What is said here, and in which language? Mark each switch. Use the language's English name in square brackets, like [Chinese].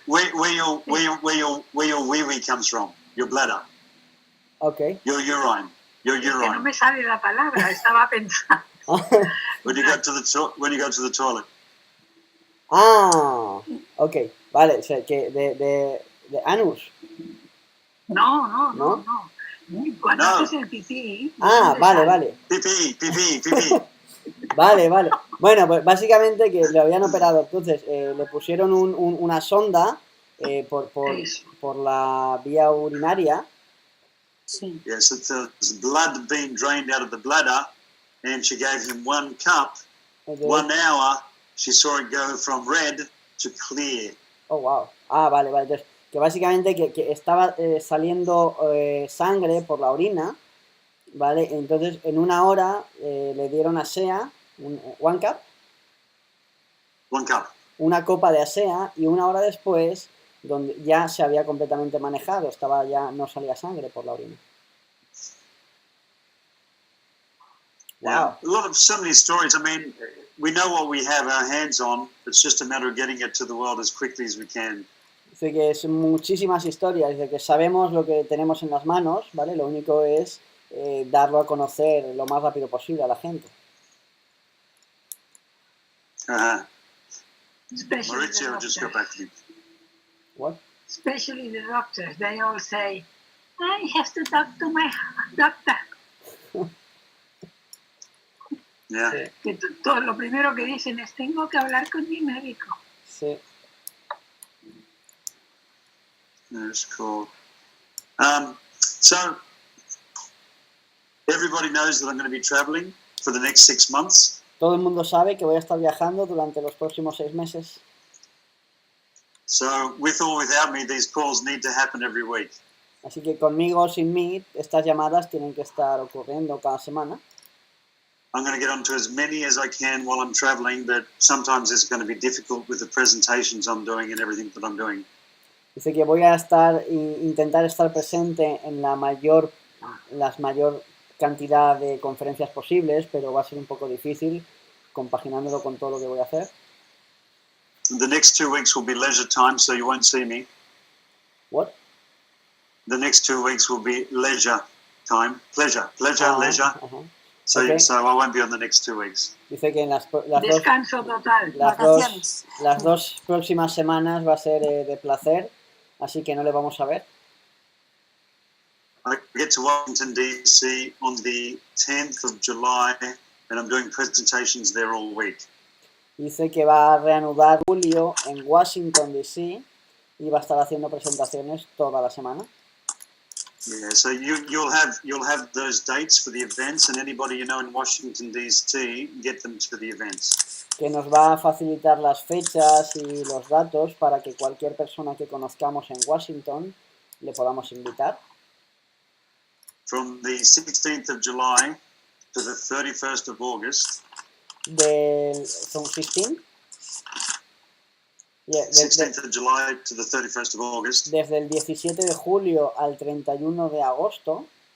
[English] Where your wee-wee comes from, your bladder. Okay. Your urine. Your urine. [Spanish] Es que no me sale la palabra, estaba pensando. [English] When you go to the toilet. [Spanish] Okay. Vale, o sea, que de anus. No. Cuando haces el pipí. Vale. Pipí. Vale. Bueno, pues básicamente que le habían operado, entonces le pusieron una sonda por la vía urinaria. Sí. [English] Yes, it's blood being drained out of the bladder, and she gave him 1 cup. Okay. 1 hour, she saw it go from red to clear. Oh, wow. Vale. [Spanish] Entonces, que básicamente que estaba saliendo sangre por la orina, ¿vale? Entonces, en 1 hora le dieron ASEA, [English] 1 cup. 1 cup. [Spanish] Una copa de ASEA, y 1 hora después, donde ya se había completamente manejado, no salía sangre por la orina. [English] Wow. Yeah, so many stories. I mean, we know what we have our hands on. It's just a matter of getting it to the world as quickly as we can. [Spanish] Dice que son muchísimas historias, dice que sabemos lo que tenemos en las manos, ¿vale? Lo único es darlo a conocer lo más rápido posible a la gente. [English] Maurizio, just go back to you. What? Especially the doctors, they all say, I have to talk to my doctor. Yeah. [Spanish] Que todo lo primero que dicen es, tengo que hablar con mi médico. Sí. [English] That's cool. So, everybody knows that I'm going to be traveling for the next 6 months. [Spanish] Todo el mundo sabe que voy a estar viajando durante los próximos 6 meses. [English] So, with or without me, these calls need to happen every week. [Spanish] Así que conmigo o sin mí, estas llamadas tienen que estar ocurriendo cada semana. [English] I'm going to get onto as many as I can while I'm traveling, but sometimes it's going to be difficult with the presentations I'm doing and everything that I'm doing. [Spanish] Dice que voy a intentar estar presente en la mayor cantidad de conferencias posibles, pero va a ser un poco difícil compaginándolo con todo lo que voy a hacer. [English] The next 2 weeks will be leisure time, so you won't see me. What? The next 2 weeks will be leisure time. Leisure. Uh-huh. So, Okay. so I won't be on the next 2 weeks. [Spanish] Dice que en las Descanso total. las dos próximas semanas va a ser de placer, así que no le vamos a ver. [English] I get to Washington, D.C. on the 10th of July, and I'm doing presentations there all week. [Spanish] Dice que va a reanudar julio en Washington, D.C. y va a estar haciendo presentaciones toda la semana. [English] Yeah, so you'll have those dates for the events, and anybody you know in Washington, D.C., get them to the events. [Spanish] Que nos va a facilitar las fechas y los datos para que cualquier persona que conozcamos en Washington le podamos invitar. [English] From the 16th of July to the 31st of August. [Spanish] ¿Son 16? [English] Yeah, 16th of July to the 31st of August. [Spanish] Desde el 17 de julio al 31 de agosto.